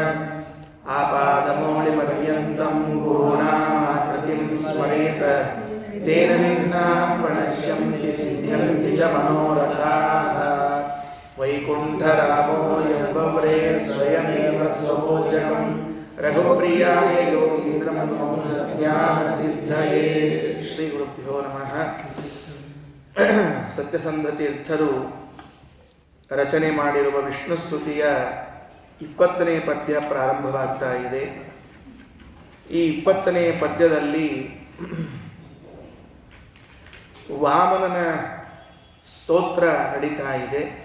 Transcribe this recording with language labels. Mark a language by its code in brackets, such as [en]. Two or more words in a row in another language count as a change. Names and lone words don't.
[sa] ಆಪಾದಮೌಳಿಪರ್ಯಂತಂ ಗುರುಣಾಮಾಕೃತಿಂ ಸ್ಮರೇತ್ ತೇನ ವಿಘ್ನಾಃ ಪ್ರಣಶ್ಯಂತಿ ಸಿದ್ಧ್ಯಂತಿ ಚ ಮನೋರಥಾಃ ವೈಕುಂಠರಾಮೋ ಯಂಬವ್ರೇ ಸ್ವಯಮೇವ ಸ್ವಭೋಜಕಂ ರಘುಪ್ರಿಯಾಯ ಯೋಗೀಂದ್ರಂ ಮಮ ಸತ್ಯಾನ ಸಿದ್ಧಯೇ. ಶ್ರೀ ಗುರುಭ್ಯೋ ನಮಃ. [kn] ಸತ್ಯಸಂಧ ತೀರ್ಥರು ರಚನೆ ಮಾಡಿರುವ ವಿಷ್ಣು ಸ್ತುತಿಯ 20ನೇ ಪದ್ಯ ಪ್ರಾರಂಭವಾಗ್ತಾ ಇದೆ. ಈ 20ನೇ ಪದ್ಯದಲ್ಲಿ ವಾಮನನ ಸ್ತೋತ್ರ ನಡೀತಾ ಇದೆ.